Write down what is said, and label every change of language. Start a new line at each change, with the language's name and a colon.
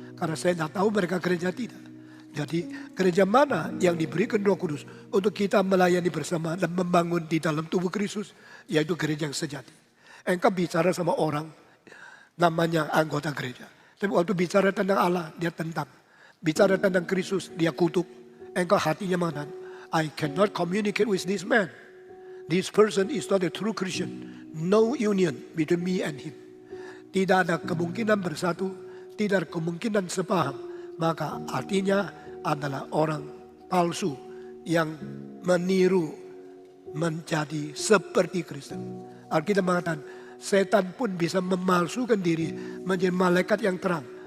Indonesian: Karena saya tidak tahu mereka gereja tidak. Jadi gereja mana yang diberikan Roh Kudus untuk kita melayani bersama dan membangun di dalam tubuh Kristus, yaitu gereja yang sejati. Engkau bicara sama orang, namanya anggota gereja. Tapi waktu bicara tentang Allah, dia tentang. Bicara tentang Kristus, dia kutuk. Engkau hatinya mengatakan,
English: I cannot communicate with this man. This person is not a true Christian. No union between me and him.
Indonesian: Tidak ada kemungkinan bersatu, tidak ada kemungkinan sepaham. Maka artinya adalah orang palsu yang meniru menjadi seperti Kristen. Alkitab mengatakan, setan pun bisa memalsukan diri menjadi malaikat yang terang.